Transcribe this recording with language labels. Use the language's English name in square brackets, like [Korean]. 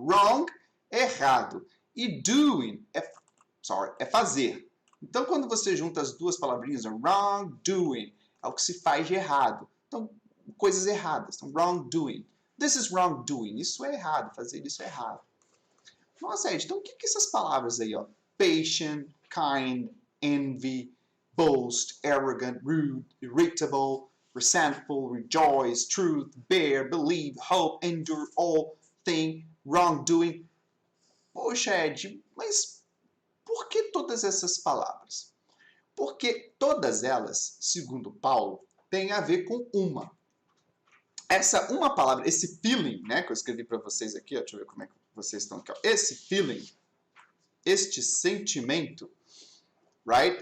[Portuguese] Wrong é errado e doing é fazer. Então, quando você junta as duas palavrinhas, wrongdoing é o que se faz de errado. Então, coisas erradas. Então, wrongdoing. [English] This is wrongdoing. [Portuguese] Isso é errado. Fazer isso é errado. Nossa, Ed, então o que essas palavras aí, ó? [English] Patient, kind, envy, boast, arrogant, rude, irritable, resentful, rejoice, truth, bear, believe, hope, endure, all, thing, wrongdoing. [Portuguese] Poxa, Ed, mas por que todas essas palavras? Porque todas elas, segundo Paulo, têm a ver com uma. Essa uma palavra, esse feeling, né, que eu escrevi para vocês aqui, ó, deixa eu ver como é que vocês estão aqui, ó. Esse feeling, este sentimento, right?